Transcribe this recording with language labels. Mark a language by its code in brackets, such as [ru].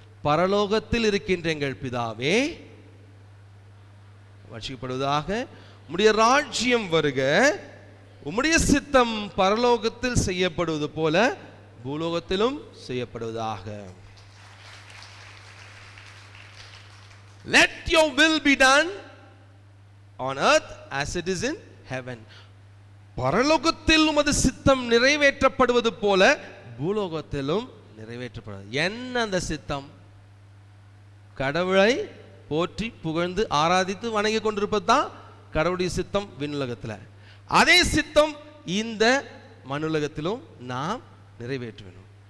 [ta] பரலோகத்தில் இருக்கின்ற எங்கள் பிதாவே, வர்ஷிக்கப்படுவதாக, உம்முடைய ராஜ்யம் வருக, உம்முடைய சித்தம் பரலோகத்தில் செய்யப்படுவது போல பூலோகத்திலும் செய்யப்படுவதாக. [en] Let your will be done on earth as it is in heaven. [ta] பரலோகத்தில் உமது சித்தம் நிறைவேற்றப்படுவது போல பூலோகத்திலும் நிறைவேற்றப்படுவது. என்ன அந்த சித்தம்? கடவுளை போற்றி புகழ்ந்து ஆராதித்து வணங்கி கொண்டிருப்பது தான் கடவுளுடைய சித்தம் விண்ணுலகத்தில். அதே சித்தம் இந்த மண்ணுலகத்திலும் நாம் நிறைவேற்ற வேண்டும்.